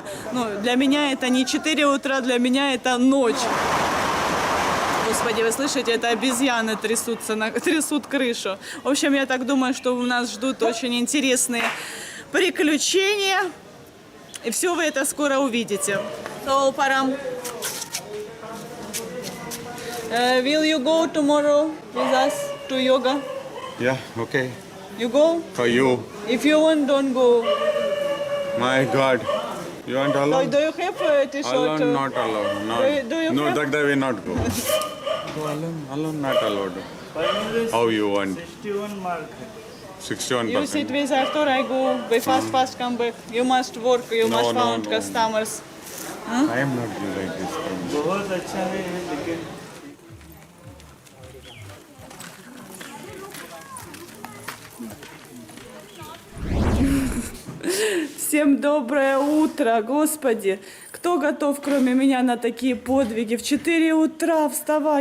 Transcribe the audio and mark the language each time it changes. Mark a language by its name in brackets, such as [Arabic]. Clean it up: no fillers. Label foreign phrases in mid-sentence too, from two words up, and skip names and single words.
[Russian] Ну, для меня это не 4 утра, для меня это ночь. Господи, вы слышите, это обезьяны трясут крышу. В общем, я так думаю, что у нас ждут очень интересные приключения. И все вы это скоро увидите. [English] So, Парам, will you go tomorrow with us to yoga? Yeah, okay. You go? For you. If you want, don't go. My God. You want alone? Do you have a t-shirt? Alone, not alone. No, Do you no, have? that way not go. Go alone not allowed. How you want? 61 mark. 61%. You sit with Arthur, I go. We fast come back. You must work, you must find customers. I am not doing like this. [Hindi] बहुत अच्छा है लेकिन [Russian] Всем доброе утро, Господи! Кто готов, кроме меня, на такие подвиги? В 4 утра вставать.